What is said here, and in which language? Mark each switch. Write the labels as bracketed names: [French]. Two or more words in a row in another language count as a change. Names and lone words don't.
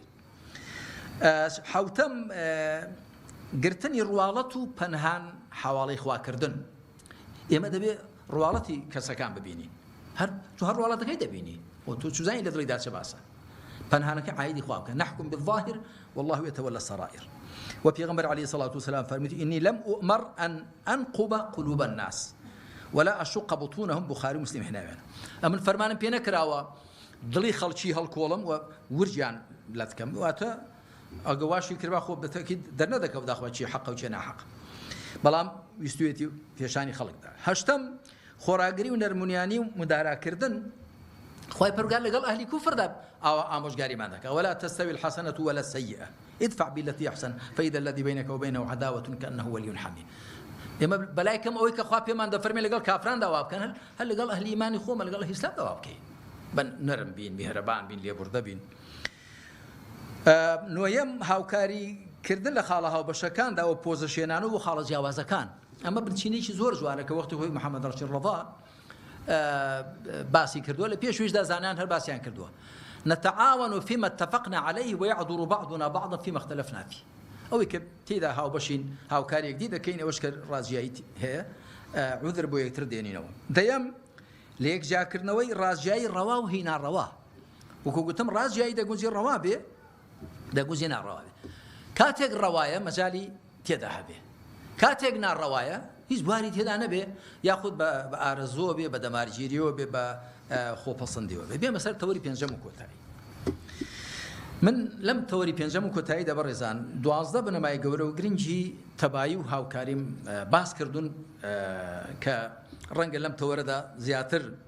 [Central Kurdish] حوتەم گرتنی ڕواڵەت و پەنهان حواڵەی خواکردن. ئێمە دەبێت ڕواڵەتی کەسەکان ببینی، هەر ڕواڵەتەکەی دەبینی و تۆ چوزانی لە دڵیدا چه باسە، پەنهانەکە عایدی خوا بکە. [Arabic] نحكم بالظاهر والله يتولى السرائر. وپێغەمبەر عليه الصلاة والسلام فرمووی إني لم أؤمر أن أنقب قلوب الناس ولا أشق بطونهم. [Central Kurdish] بخاري مسلم هناوێنە. ئەمن فەرمانم پێ نەکراوە دڵی خەڵکی هەڵکۆڵم و ورجیان لە دکەم، واتە ئەگەواشی کردبا خۆ بەتەکید دەرنەدەکەوت داخوا چی حەقە و چێ ناحەق، بەڵام ویستوێتی پێشانی خەڵکدا. هەشتەم خۆراگری و نەرمونیانی و مداراکردن. خوای پەروەردگار لەگەڵ ئەهلی کوفردا ئامۆژگاریمان دەکات. [Arabic] ولا تستوي الحسنة ولا السيئة ادفع بالتي أحسن فإذا الذي بينك وبينه عداوة كأنه ولي حميم. [Central Kurdish] ئێمە بەلای کەم ئەوەی کە خوا پێمان دەفەرمێ لەگەڵ کافران داوا بکەن، هەر لەگەڵ ئەهلی ئیمانی خۆمە لەگەڵ ئیسلام داوا بکەین، بە نەرم بین، میهرەبان بین، لێبوردە بین. نوێیەم هاوکاری کردن لە خاڵە هاوبەشەکاندا ئەو پۆزیشنانە و خاڵە جیاوازەکان ئەمە بنچینێکی زۆر جوانە کە وەختی خۆی محەممەد ڕەشید ڕەضا باسی کردووە لە پێشویشدا زانان هەر باسییان کردووە نتعاون [Arabic] فيما اتفقنا عليه ويعذر بعضنا بعضا فيما اختلفنا فيه [Central Kurdish] ئەوەی کە تێدا هاوبەشین هاوکاریەک دی دەکەین ئەوەش کە ڕازیایی هەیە عودر بۆ یەکتر دێنینەوە دەیەم لە یەکجاکردنەوەی ڕازیایی ڕەوا و هی ناڕەوا وەکو گوتم ڕازیایی دەگوزی ڕەوا بێ دەگوزی ناڕەوا بێ کاتێک ڕەوایە مەجالی تێدا هەبێ کاتێک ناڕەوایە هیچ بواری تێدا نەبێ یاخود بە ئارەزۆ بێ بە دەمارگیریەوە بێ بە خۆپەسەندیەوە بێ بێمە سەر تەوەری پێنجەم و کۆتایی من لەم تەوەری پێنجەم و کۆتاییدا بەڕێزان 12 بنەمای گەورە و گرنگی تەبایی و هاوکاریم باس کردوون کە ڕەنگە لەم تەوەرەدا زیاتر